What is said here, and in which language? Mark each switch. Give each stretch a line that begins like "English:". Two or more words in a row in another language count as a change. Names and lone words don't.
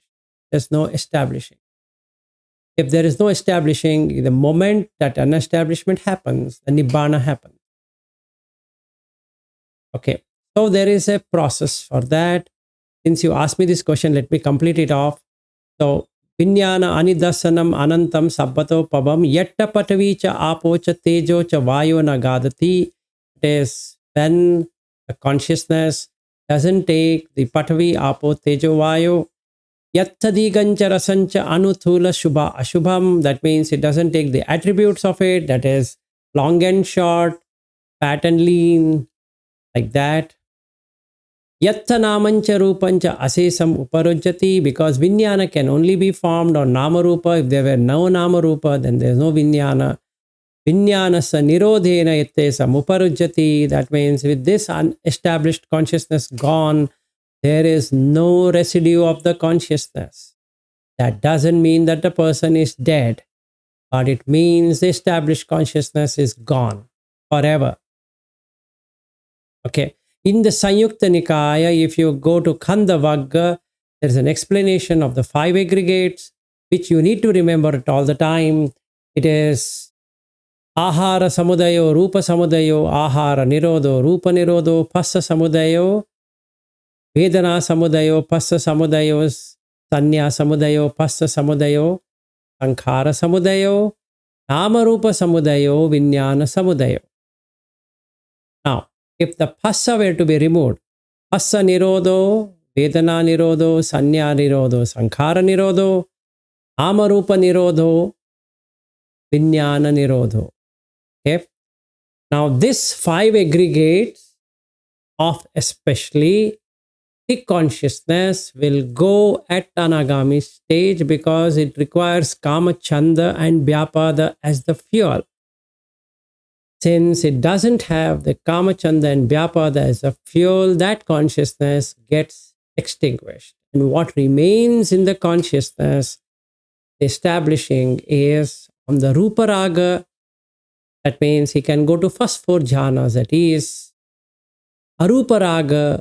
English: There's no establishing. If there is no establishing, the moment that unestablishment happens, the Nibbana happens. Okay, so there is a process for that. Since you asked me this question, let me complete it off. So,
Pali: Viññāṇa anidasanam anantam sabbato pabam yatta patavicha apocha tejocha vayo nagadati.
English: It is when the consciousness doesn't take the
Pali: patavi apo tejo vayo yatta digancha rasancha anuthula shubha ashubham.
English: That means it doesn't take the attributes of it, that is long and short, fat and lean, like that.
Pali: Yatta namancha rupancha asesam uparujjati,
English: because Viññāṇa can only be formed on Nāmarūpa. If there were no Nāmarūpa, then there is no Viññāṇa.
Pali: Viññāṇasa nirodhena yattesam uparujjati.
English: That means with this unestablished consciousness gone, there is no residue of the consciousness. That doesn't mean that the person is dead, but it means the established consciousness is gone forever. Okay. In the Sanyukta Nikaya, if you go to Khanda Vagga, there is an explanation of the 5 aggregates, which you need to remember it all the time. It is
Pali: Ahara Samudayo, Rupa Samudayo, Ahara Nirodho, Rupa Nirodho, Passa Samudayo, Vedana Samudayo, Passa Samudayo, Sanya Samudayo, Passa Samudayo, Sankhara Samudayo, Nāmarūpa Samudayo, Viññāṇa Samudayo.
English: Now, if the Passa were to be removed,
Pali: Passa Nirodho, Vedana Nirodho, Sanya Nirodho, Sankhara Nirodho, Nāmarūpa Nirodho, Viññāṇa Nirodho.
English: Okay? Now, this 5 aggregates of especially the consciousness will go at anagami stage because it requires kama, chanda and vyapada as the fuel. Since it doesn't have the kama, chanda and vyapada as a fuel, that consciousness gets extinguished. And what remains in the consciousness establishing is on the
Pali: rupa raga.
English: That means he can go to first 4 jhanas, that is
Pali: arupa raga.